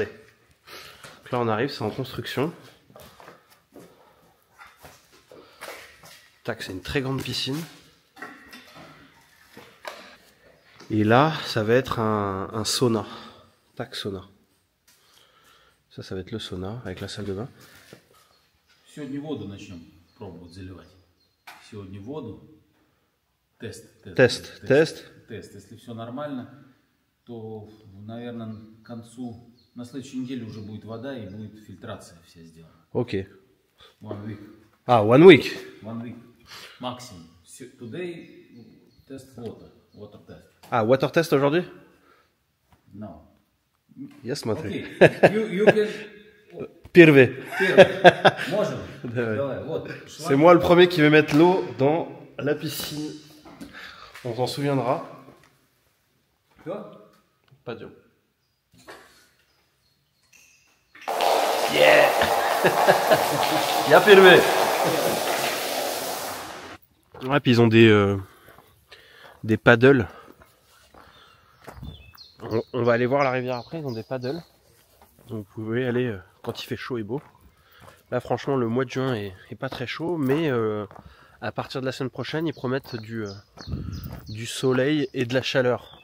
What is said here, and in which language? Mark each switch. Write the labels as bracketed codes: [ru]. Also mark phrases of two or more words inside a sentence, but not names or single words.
[fr] Donc là on arrive, c'est en construction. Tac, c'est une très grande piscine. Et là, ça va être un sauna. Tac, sauna. Ça va être le sauna avec la salle de bain. [ru] Сегодня воду начнем пробовать заливать. Сегодня воду. Тест. Если все нормально, то, наверное, к концу, на следующей неделе уже будет вода и будет фильтрация вся сделана. [en] Ok. 1 week. Ah, 1 week. 1 week. Maximum. Today, test water. Water test. Ah, water test aujourd'hui? No. Yes, смотри. Okay. You can... [ru] Первый. Можем? Давай, вот. [fr] C'est moi le premier qui vais mettre l'eau dans la piscine. On s'en souviendra. Quoi? Pas dur. [en] Yeah. [ru] Я первый. [fr] Ouais, puis ils ont des paddles. On va aller voir la rivière après, ils ont des paddles. Donc vous pouvez aller quand il fait chaud et beau. Là franchement le mois de juin est pas très chaud, mais à partir de la semaine prochaine ils promettent du soleil et de la chaleur.